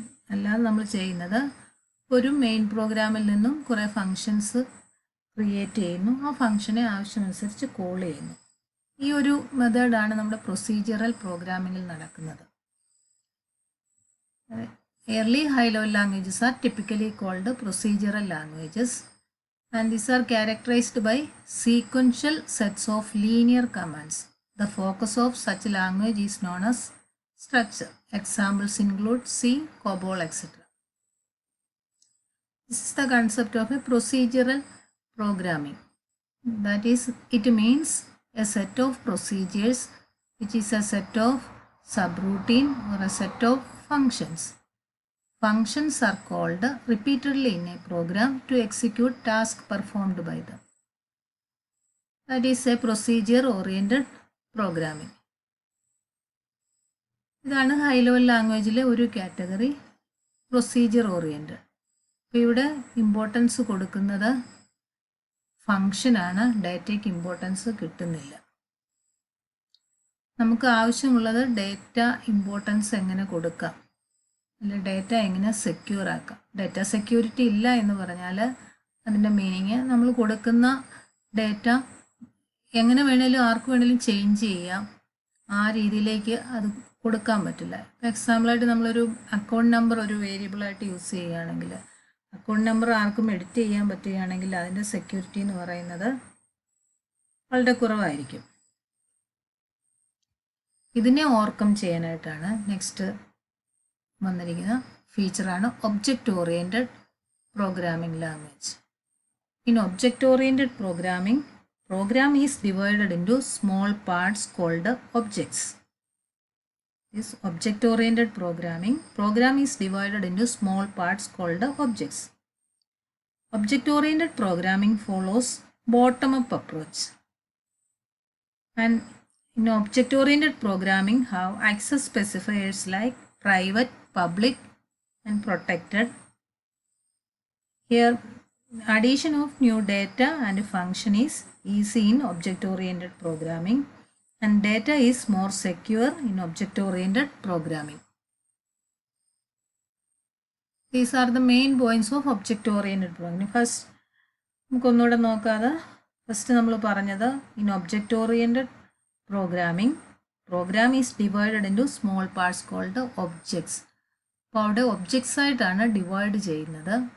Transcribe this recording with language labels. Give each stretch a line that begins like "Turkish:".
Malayalam: അല്ലാതെ നമ്മൾ ചെയ്യുന്നത് ഒരു മെയിൻ പ്രോഗ്രാമിൽ നിന്നും കുറേ ഫങ്ഷൻസ് ക്രിയേറ്റ് ചെയ്യുന്നു. ആ ഫങ്ഷനെ ആവശ്യമനുസരിച്ച് കോൾ ചെയ്യുന്നു. ഈ ഒരു മെത്തേഡാണ് നമ്മുടെ പ്രൊസീജിയറൽ പ്രോഗ്രാമിങ്ങിൽ നടക്കുന്നത്.
English: Early high-level languages are typically called procedural languages and these are characterized by sequential sets of linear commands. The focus of such language is known as structure. Examples include C, COBOL, etc. This is the concept of a procedural programming. That is, it means a set of procedures which is a set of subroutine or a set of functions. Functions are called repeatedly in a program to execute tasks performed by them. That is a procedure-oriented programming.
Malayalam: ഇതാണ് high level ലാംഗ്വേജിലെ ഒരു category, procedure oriented. അപ്പോൾ ഇവിടെ importance കൊടുക്കുന്നത് ഫങ്ഷനാണ്. ഡേറ്റയ്ക്ക് importance കിട്ടുന്നില്ല. നമുക്ക് ആവശ്യമുള്ളത് data importance എങ്ങനെ കൊടുക്കാം, അല്ല ഡേറ്റ എങ്ങനെ സെക്യൂർ ആക്കാം. ഡേറ്റ സെക്യൂരിറ്റി ഇല്ല എന്ന് പറഞ്ഞാൽ അതിൻ്റെ മീനിങ് നമ്മൾ കൊടുക്കുന്ന ഡേറ്റ എങ്ങനെ വേണേലും ആർക്ക് വേണേലും ചേഞ്ച് ചെയ്യാം. ആ രീതിയിലേക്ക് അത് കൊടുക്കാൻ പറ്റില്ല. എക്സാമ്പിളായിട്ട് നമ്മളൊരു അക്കൗണ്ട് നമ്പർ ഒരു വേരിയബിളായിട്ട് യൂസ് ചെയ്യുകയാണെങ്കിൽ, അക്കൗണ്ട് നമ്പർ ആർക്കും എഡിറ്റ് ചെയ്യാൻ പറ്റുകയാണെങ്കിൽ അതിൻ്റെ സെക്യൂരിറ്റി എന്ന് പറയുന്നത് വളരെ കുറവായിരിക്കും. ഇതിനെ ഓവർകം ചെയ്യാനായിട്ടാണ് നെക്സ്റ്റ് വന്നിരിക്കുന്ന ഫീച്ചറാണ് object oriented programming language.
English: In object oriented programming, program is divided into small parts called objects. is object-oriented programming. Program is divided into small parts called objects. Object-oriented programming follows bottom-up approach. And in object-oriented programming have access specifiers like private, public, and protected. Here, addition of new data and function is easy in object-oriented programming, and data is more secure in object-oriented programming. These are the main points of object-oriented programming.
Malayalam: First, നമുക്കൊന്നുകൂടെ നോക്കാതെ first നമ്മൾ പറഞ്ഞത്
English: In object oriented programming program is divided into small parts called objects.
Malayalam: അപ്പോൾ അവിടെ objects ആയിട്ടാണ് divide ചെയ്യുന്നത്.